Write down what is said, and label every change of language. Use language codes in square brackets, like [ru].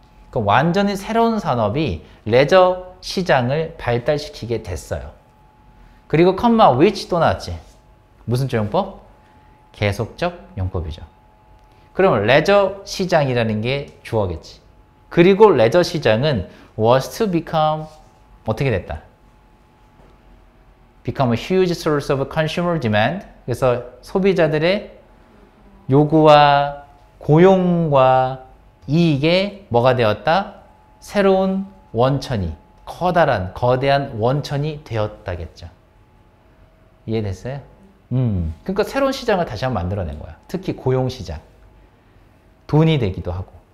[ko] 그럼 완전히 새로운 산업이 레저 시장을 발달시키게 됐어요. 그리고 컴마 which 또 나왔지. 무슨 조용법? 계속적 용법이죠. 그러면 레저 시장이라는 게 주어겠지. 그리고 레저 시장은 [en] was to become [ko] 어떻게 됐다? [en] become a huge source of consumer demand. [ko] 그래서 소비자들의 요구와 고용과 이익에 뭐가 되었다? 새로운 원천이, 커다란, 거대한 원천이 되었다겠죠. 이해됐어요? 그러니까 새로운 시장을 다시 한번 만들어낸 거야. 특히 고용시장. 돈이 되기도 하고.